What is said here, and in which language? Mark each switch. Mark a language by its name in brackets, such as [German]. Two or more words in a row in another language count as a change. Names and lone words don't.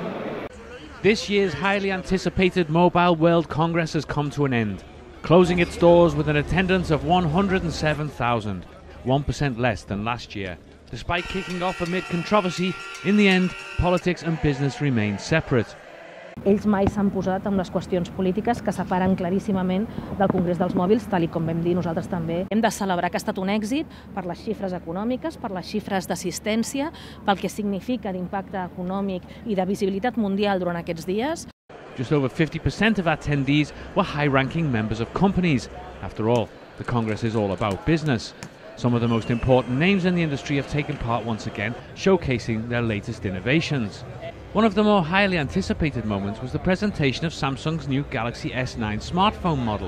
[English] This year's highly anticipated Mobile World Congress has come to an end, closing its doors with an attendance of 107,000. 1% less than last year. Despite kicking off amid controversy, in the end, politics and business remain separate. [Catalan] Ells mai s'han posat amb les qüestions polítiques que separen claríssimament del Congrés dels Mòbils, tal com vam dir nosaltres també. Hem de celebrar que ha estat un èxit per les xifres econòmiques, per les xifres d'assistència, pel que significa d'impacte econòmic i de visibilitat mundial durant aquests dies. [English] Just over 50% of attendees were high-ranking members of companies. After all, the Congress is all about business. Some of the most important names in the industry have taken part once again, showcasing their latest innovations. One of the more highly anticipated moments was the presentation of Samsung's new Galaxy S9 smartphone model.